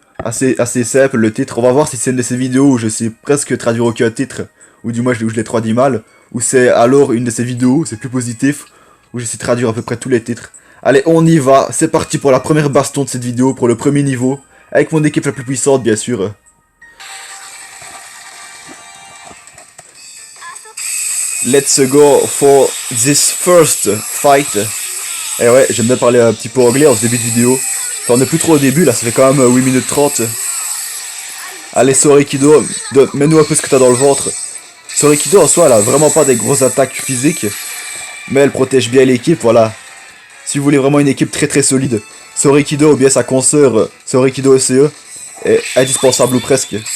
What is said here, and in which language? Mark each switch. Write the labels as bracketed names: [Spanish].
[French] Assez simple le titre. On va voir si c'est une de ces vidéos où je sais presque traduire aucun titre, ou du moins où je les traduis mal, ou c'est alors une de ces vidéos, c'est plus positif, où je sais traduire à peu près tous les titres. Allez, on y va, c'est parti pour la première baston de cette vidéo, pour le premier niveau, avec mon équipe la plus puissante bien sûr. [English] Let's go for this first fight. [French] Et ouais, j'aime bien parler un petit peu anglais en ce début de vidéo. Enfin, on est plus trop au début, là, ça fait quand même 8 minutes 30. Allez, Sorikido, mets-nous un peu ce que t'as dans le ventre. Sorikido, en soi, elle a vraiment pas des grosses attaques physiques. Mais elle protège bien l'équipe, voilà. Si vous voulez vraiment une équipe très très solide, Sorikido ou bien sa consoeur Sorikido ECE est indispensable ou presque.